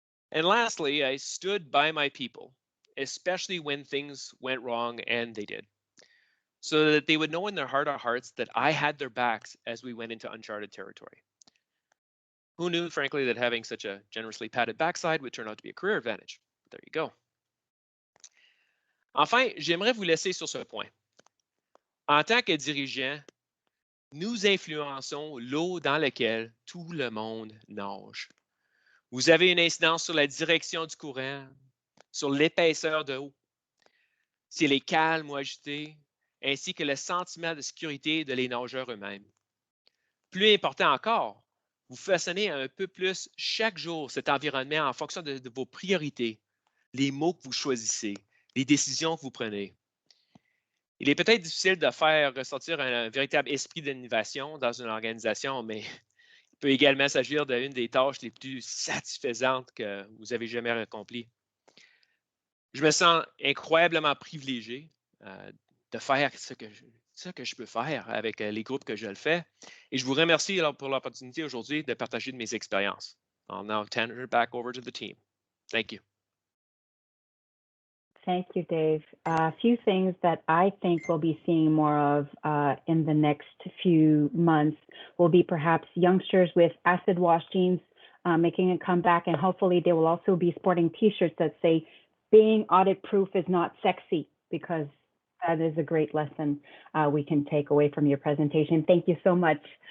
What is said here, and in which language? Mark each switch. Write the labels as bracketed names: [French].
[English] And lastly, I stood by my people, especially when things went wrong, and they did, so that they would know in their heart of hearts that I had their backs as we went into uncharted territory. Who knew, frankly, that having such a generously padded backside would turn out to be a career advantage? But there you go. [French] Enfin, j'aimerais vous laisser sur ce point. En tant que dirigeant, nous influençons l'eau dans laquelle tout le monde nage. Vous avez une incidence sur la direction du courant, sur l'épaisseur de l'eau, si elle est calme ou agitée, ainsi que le sentiment de sécurité de les nageurs eux-mêmes. Plus important encore, vous façonnez un peu plus chaque jour cet environnement en fonction de vos priorités, les mots que vous choisissez, les décisions que vous prenez. Il est peut-être difficile de faire ressortir un véritable esprit d'innovation dans une organisation, mais il peut également s'agir d'une des tâches les plus satisfaisantes que vous avez jamais accomplies. Je me sens incroyablement privilégié de faire ce que je peux faire avec les groupes que je le fais. Et je vous remercie pour l'opportunité aujourd'hui de partager de mes expériences. [English] I'll now turn it back over to the team. Thank you. Thank you, Dave. A few things that I think we'll be seeing more of in the next few months will be perhaps youngsters with acid wash jeans making a comeback, and hopefully they will also be sporting T-shirts that say, being audit-proof is not sexy, because that is a great lesson we can take away from your presentation. Thank you so much.